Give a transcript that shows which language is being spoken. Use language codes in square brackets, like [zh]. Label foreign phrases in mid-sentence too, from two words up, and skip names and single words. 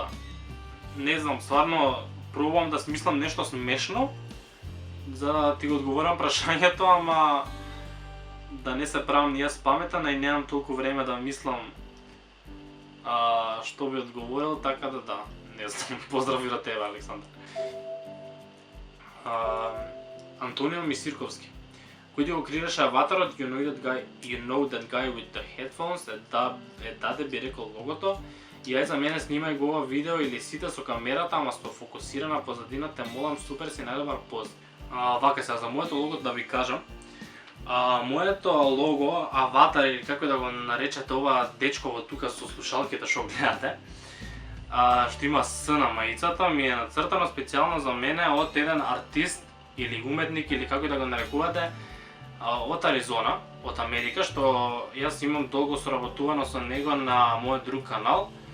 [mk] Не знам, стварно пробувам да смислам нешто смешно, за да ти го одговорам прашањето, ама да не се правам ни јас паметен и немам толку време да мислам што би одговорил, така да, не знам, поздрав и до тебе, Александра. Антонио Мисирковски. Кој го креираше аватарот, [en] you know that guy with the headphones, [mk] даде би рекол логото, и ај за мене снимај го ова видео или сите со камерата, ама со фокусирана позадина, те молам, супер си, најдобар пост. Вака сега, за моето лого да ви кажам, моето лого, аватар или како да го наречете ова дечково тука со слушалките што гледате, што има С на маицата, ми е нацртано специјално за мене од еден артист или уметник или како да го нарекувате, од Аризона, од Америка, што јас имам долго соработувано со него на мојот друг канал.